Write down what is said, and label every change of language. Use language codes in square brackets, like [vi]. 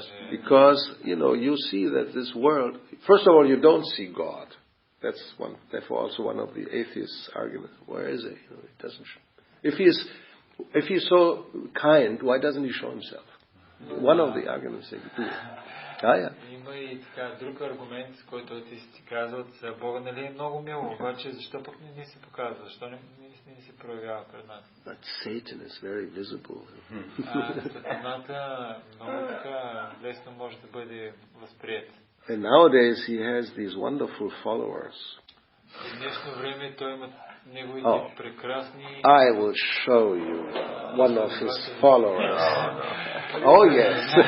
[en] Because, you see that this world, first of all, you don't see God. That's therefore also one of the atheists' arguments. Where is he? He doesn't show. If he's so kind, why doesn't he show himself? One of the arguments they do. [bg] Има и така друг аргумент, който атеисти казват, Бога нали е много мил, обаче защо пък не се показва? Защо не се проявява пред нас? [en] But Satan is very visible. [bg] Сатаната много така лесно може да бъде възприет. [en] And nowadays he has these wonderful followers. [bg] В днешно време той има неговите прекрасни... [en] I will show you one of his followers. Oh yes.